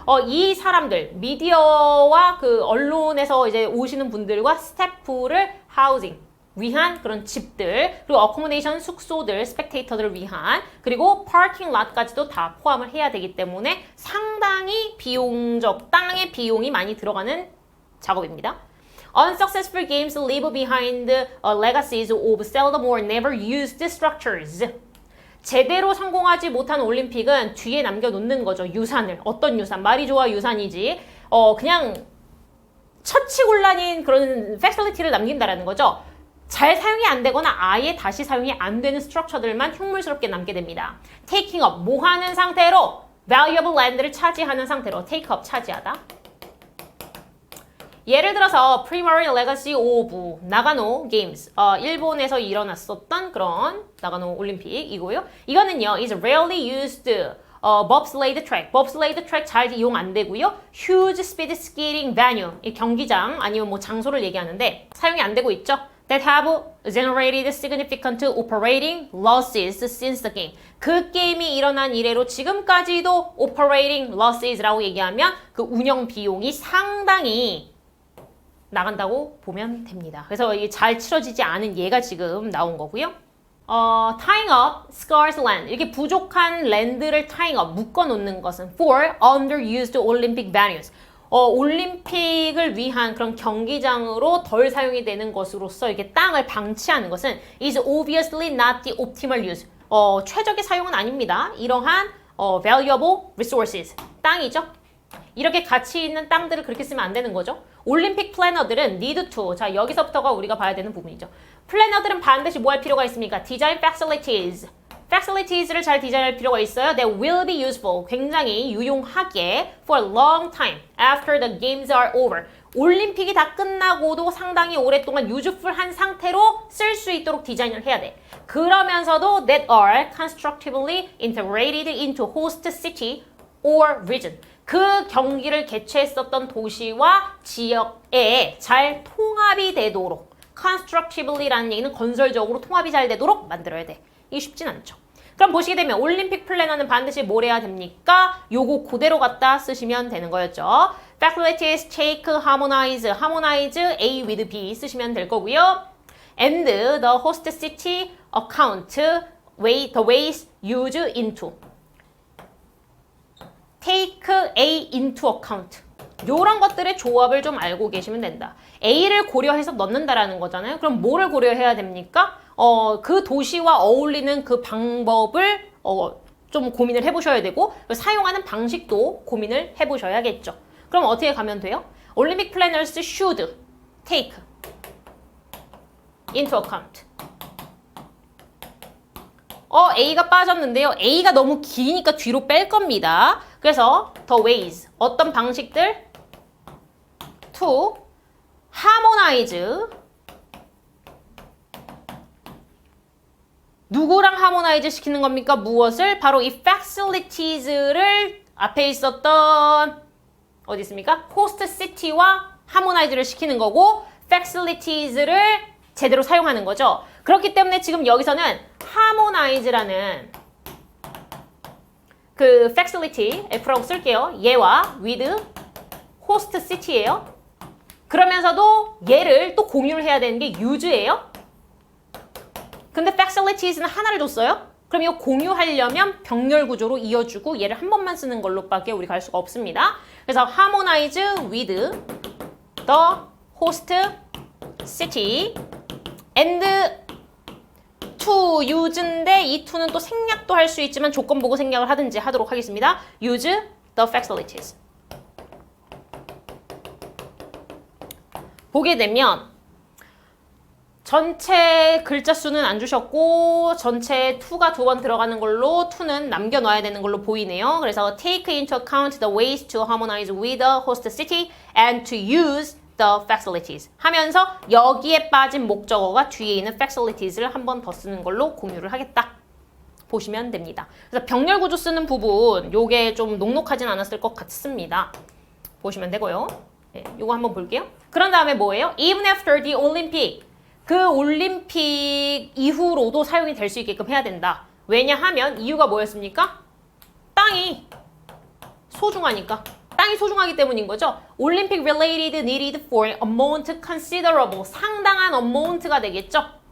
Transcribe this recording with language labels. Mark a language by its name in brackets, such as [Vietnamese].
[Korean] 이 사람들, 미디어와 그 언론에서 이제 오시는 분들과 스태프를 housing, 위한 그런 집들, 그리고 accommodation, 숙소들, 스펙테이터들을 위한, 그리고 parking lot까지도 다 포함을 해야 되기 때문에 상당히 비용적, 땅의 비용이 많이 들어가는 작업입니다. [English] Unsuccessful games leave behind legacies of seldom or never used structures. [Korean] 제대로 성공하지 못한 올림픽은 뒤에 남겨놓는 거죠. 유산을. 어떤 유산? 말이 좋아 유산이지. 그냥 처치곤란인 그런 facility를 남긴다라는 거죠. 잘 사용이 안 되거나 아예 다시 사용이 안 되는 스트럭처들만 흉물스럽게 남게 됩니다. [English] Taking up, [Korean] 모하는 상태로 [English] valuable land [Korean] 를 차지하는 상태로 [English] take up, [Korean] 차지하다. 예를 들어서 [English] Primary Legacy of [Korean] 나가노 Games, 일본에서 일어났었던 그런 나가노 올림픽이고요. [English] 이거는요, is rarely used bobsleigh track. [Korean] bobsleigh track 잘 이용 안 되고요. [English] Huge speed skating venue, [Korean] 이 경기장 아니면 뭐 장소를 얘기하는데 사용이 안 되고 있죠. [English] That have generated significant operating losses since the game. [Korean] 그 게임이 일어난 이래로 지금까지도 operating losses라고 얘기하면 그 운영 비용이 상당히 나간다고 보면 됩니다. 그래서 이게 잘 치러지지 않은 예가 지금 나온 거고요. [English] tying up scarce land. [Korean] 이렇게 부족한 랜드를 [English] tying up, [Korean] 묶어놓는 것은 [English] for underused Olympic venues. [Korean] 올림픽을 위한 그런 경기장으로 덜 사용이 되는 것으로서 이렇게 땅을 방치하는 것은 [English] is obviously not the optimal use. [Korean] 최적의 사용은 아닙니다. [English] 이러한 valuable resources. [Korean] 땅이죠. 이렇게 가치 있는 땅들을 그렇게 쓰면 안 되는 거죠. 올림픽 플래너들은 [English] need to, [Korean] 자 여기서부터가 우리가 봐야 되는 부분이죠. 플래너들은 반드시 뭐 할 필요가 있습니까? [English] Design facilities. [Korean] facilities를 잘 디자인할 필요가 있어요. [English] That will be useful. [Korean] 굉장히 유용하게 [English] for a long time after the games are over. [Korean] 올림픽이 다 끝나고도 상당히 오랫동안 useful한 상태로 쓸 수 있도록 디자인을 해야 돼. 그러면서도 [English] that are constructively integrated into host city or region. [Korean] 그 경기를 개최했었던 도시와 지역에 잘 통합이 되도록 constructivelly라는 얘기는 건설적으로 통합이 잘 되도록 만들어야 돼. 이게 쉽진 않죠. 그럼 보시게 되면 올림픽 플래너는 반드시 뭘 해야 됩니까? 요거 그대로 갖다 쓰시면 되는 거였죠. [English] Facilities take harmonize, harmonize A with B 쓰시면 될 거고요. And the host city account the ways used into. Take A into account. [Korean] 요런 것들의 조합을 좀 알고 계시면 된다. A를 고려해서 넣는다라는 거잖아요. 그럼 뭐를 고려해야 됩니까? 그 도시와 어울리는 그 방법을 좀 고민을 해보셔야 되고 사용하는 방식도 고민을 해보셔야겠죠. 그럼 어떻게 가면 돼요? [English] Olympic planners should take into account. [Korean] A가 빠졌는데요. A가 너무 기니까 뒤로 뺄 겁니다. 그래서 [English] the ways, [Korean] 어떤 방식들 [English] to harmonize. [Korean] 누구랑 harmonize 시키는 겁니까? 무엇을? 바로 이 facilities를 앞에 있었던 어디 있습니까? host city와 harmonize를 시키는 거고 facilities를 제대로 사용하는 거죠. 그렇기 때문에 지금 여기서는 harmonize라는 그 facility, F라고 쓸게요. [English] 얘와 with host city예요. [Korean] 그러면서도 얘를 또 공유를 해야 되는 게 use예요. 근데 facilities는 하나를 줬어요. 그럼 이거 공유하려면 병렬 구조로 이어주고 얘를 한 번만 쓰는 걸로밖에 우리 갈 수가 없습니다. 그래서 [English] harmonize with the host city and to use [Korean] 인데 이 to는 또 생략도 할 수 있지만 조건 보고 생략을 하든지 하도록 하겠습니다. [English] use the facilities. [Korean] 보게 되면 전체 글자 수는 안 주셨고 전체 to가 2번 들어가는 걸로 to는 남겨놔야 되는 걸로 보이네요. [English] 그래서 take into account the ways to harmonize with the host city and to use the facilities [Korean] 하면서 여기에 빠진 목적어가 뒤에 있는 facilities를 한 번 더 쓰는 걸로 공유를 하겠다. 보시면 됩니다. 그래서 병렬 구조 쓰는 부분 요게 좀 녹록하진 않았을 것 같습니다. 보시면 되고요. 네, 요거 한번 볼게요. 그런 다음에 뭐예요? [English] Even after the Olympic [Korean] 그 올림픽 이후로도 사용이 될 수 있게끔 해야 된다. 왜냐하면 이유가 뭐였습니까? 땅이 소중하니까. 땅이 소중하기 때문인 거죠. [English] Olympic related needed for amount considerable. [Korean] 상당한 amount가 되겠죠.